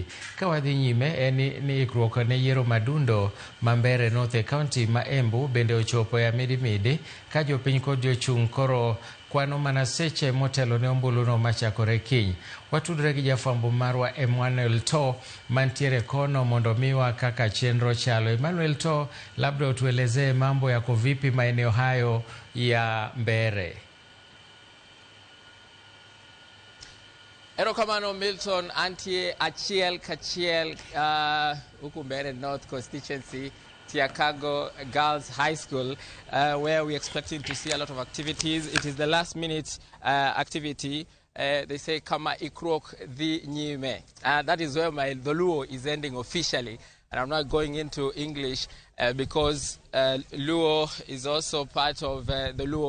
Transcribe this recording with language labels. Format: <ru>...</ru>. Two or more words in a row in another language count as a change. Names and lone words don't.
<luo>Ka wadhi nyime en ni ikruok ne yiero madundo ma Mbeere North e kaunti ma Embu bende ochopo e midimidi ka jopiny kod jochung' koro kwano mana seche motelo ne ombuluno machakore kiny. Watudre gi jafwambo marwa Emmanuel To mantiere kono mondo miwa kaka chenro chalo. Emmanuel To,</luo> <sw>labda utuelezee mambo yako vipi maeneo hayo ya Mbeere?</sw> <luo>Erokamano Milton, antie achiel kachiel huku Mbeere North constituency,</luo> <en>Chicago Girls High School, where we're expecting to see a lot of activities. It is the last minute activity. They say</en> <luo>kama ikrok the nyime.</luo> <en>That is where my Luo is ending officially. And I'm not going into English because Luo is also part of the Luo.</en>